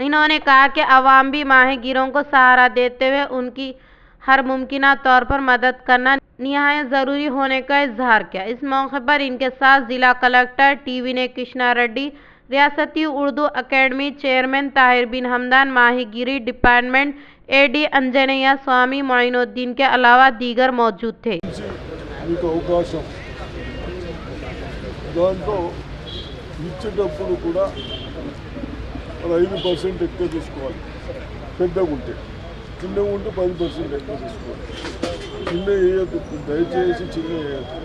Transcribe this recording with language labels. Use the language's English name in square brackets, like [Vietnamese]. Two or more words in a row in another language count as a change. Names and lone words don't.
[Urdu] انہوں نے کہا کہ عوام بھی ماہی گیروں کو سہارا دیتے ہوئے ان کی ہر ممکنہ طور پر مدد کرنا نہایت ضروری ہونے کا اظہار کیا۔ اس موقع پر ان کے ساتھ ضلع کلکٹر TVN کرشنا ریڈی، ریاستی اردو اکیڈمی چیئرمین طاہر بن حمدان، ماہی گیری ڈپارٹمنٹ AD انجنییا سوامی معین الدین کے علاوہ دیگر موجود تھے۔ [Telugu] దాంట్లో ఇచ్చేటప్పుడు కూడా 5% ఎక్కువ తీసుకోవాలి, పెద్దగా ఉంటే. చిన్నగా ఉంటే 10% ఎక్కువ తీసుకోవాలి. చిన్న వేయద్దు, దయచేసి చిన్న వేయద్దు.